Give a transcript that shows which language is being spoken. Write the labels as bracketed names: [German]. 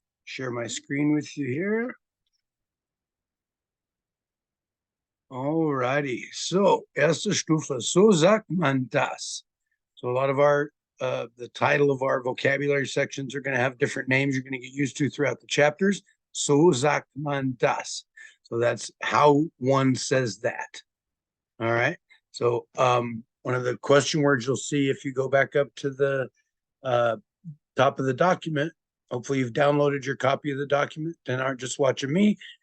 [English] Share my screen with you here. All righty. [German] So, Erste Stufe, so sagt man das. [English] So a lot of the title of our vocabulary sections are going to have different names you're going to get used to throughout the chapters. [German] So sagt man das. [English] So that's how one says that. All right. So one of the question words you'll see if you go back up to the uh, top of the document, hopefully you've downloaded your copy of the document and aren't just watching me.